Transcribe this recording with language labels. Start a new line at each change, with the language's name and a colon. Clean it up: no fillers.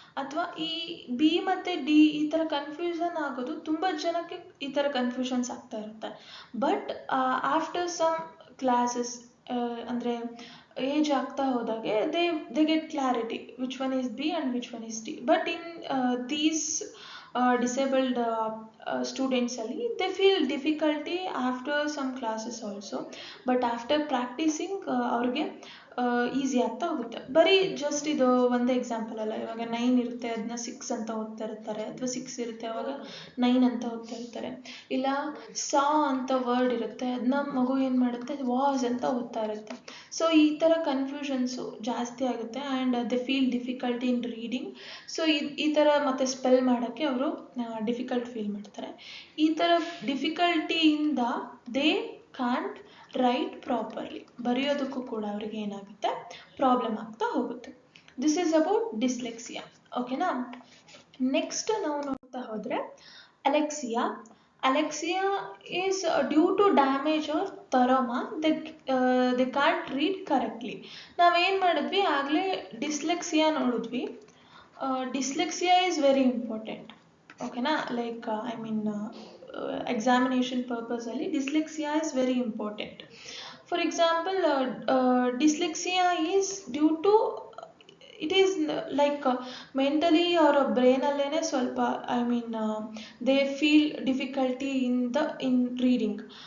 Kannada: ಅಥವಾ ಈ ಬಿ ಮತ್ತು ಡಿ ಈ ಥರ ಕನ್ಫ್ಯೂಷನ್ ಆಗೋದು ತುಂಬ ಜನಕ್ಕೆ ಈ ಥರ ಕನ್ಫ್ಯೂಷನ್ಸ್ ಆಗ್ತಾ ಇರುತ್ತೆ.
English: but after some classes
Kannada: ಅಂದರೆ ಏಜ್ ಆಗ್ತಾ ಹೋದಾಗೆ
English: They get clarity which one is B and which one is D. But in these disabled students ಅಲ್ಲಿ they feel difficulty after some classes also, but after practicing
Kannada: ಅವ್ರಿಗೆ easy ಆಗ್ತಾ ಹೋಗುತ್ತೆ. ಬರೀ just ಇದು ಒಂದೇ ಎಕ್ಸಾಂಪಲ್ ಅಲ್ಲ. ಇವಾಗ 9 ಇರುತ್ತೆ ಅದನ್ನ 6 ಅಂತ ಓದ್ತಾ ಇರ್ತಾರೆ, ಅಥವಾ 6 ಇರುತ್ತೆ ಅವಾಗ 9 ಅಂತ ಓದ್ತಾ ಇರ್ತಾರೆ. ಇಲ್ಲ ಸಾ ಅಂತ ವರ್ಡ್ ಇರುತ್ತೆ ಅದನ್ನ ಮಗು ಏನು ಮಾಡುತ್ತೆ ವಾಸ್ ಅಂತ ಓದ್ತಾ ಇರುತ್ತೆ.
English: so
Kannada: ಈ ಥರ ಕನ್ಫ್ಯೂಷನ್ಸು ಜಾಸ್ತಿ ಆಗುತ್ತೆ
English: And they feel difficulty in reading.
Kannada: So ಈ ಥರ ಮತ್ತೆ ಸ್ಪೆಲ್ ಮಾಡೋಕ್ಕೆ ಅವರು ಡಿಫಿಕಲ್ಟ್ ಫೀಲ್ ಮಾಡ್ತಾರೆ. ಈ ಥರ ಡಿಫಿಕಲ್ಟಿಯಿಂದ
English: They can't write properly.
Kannada: ಬರೆಯೋದಕ್ಕೂ ಕೂಡ ಅವರಿಗೆ ಏನಾಗುತ್ತೆ, ಪ್ರಾಬ್ಲಮ್ ಆಗ್ತಾ ಹೋಗುತ್ತೆ.
English: This is about dyslexia.
Kannada: ಓಕೆನಾ. ನೆಕ್ಸ್ಟ್ ನಾವು ನೋಡ್ತಾ ಹೋದರೆ ಅಲೆಕ್ಸಿಯಾ.
English: Alexia is due to damage or trauma they can't read correctly.
Kannada: ನಾವೇನು ಮಾಡಿದ್ವಿ ಆಗಲೇ ಡಿಸ್ಲೆಕ್ಸಿಯಾ ನೋಡಿದ್ವಿ.
English: Dyslexia is very important.
Kannada: ಓಕೆನಾ.
English: Like I mean examination ಪರ್ಪಸಲ್ಲಿ dyslexia is very important. For example dyslexia is due to it is like mentally
Kannada: ಅವರ ಬ್ರೈನಲ್ಲೇ ಸ್ವಲ್ಪ
English: I mean they feel difficulty in reading.